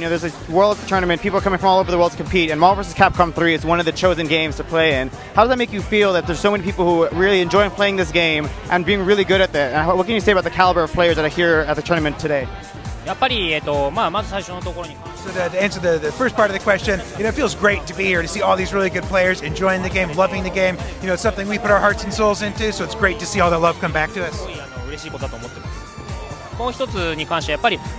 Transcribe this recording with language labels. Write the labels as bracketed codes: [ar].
[en] There's a world tournament. People are coming from all over the world to compete, and Marvel vs. Capcom 3 is one of the chosen games to play in. How does that make you feel that there's so many people who really enjoy playing this game and being really good at that? And what can you say about the caliber of players that are here at the tournament today? [ja] やっぱり、まず最初のところに。 [en] So to answer the first part of the question, it feels great to be here to see all these really good players enjoying the game, loving the game. It's something we put our hearts and souls into, so it's great to see all the love come back to us. [ja] 嬉しいことだと思ってます。もう一つに関してやっぱり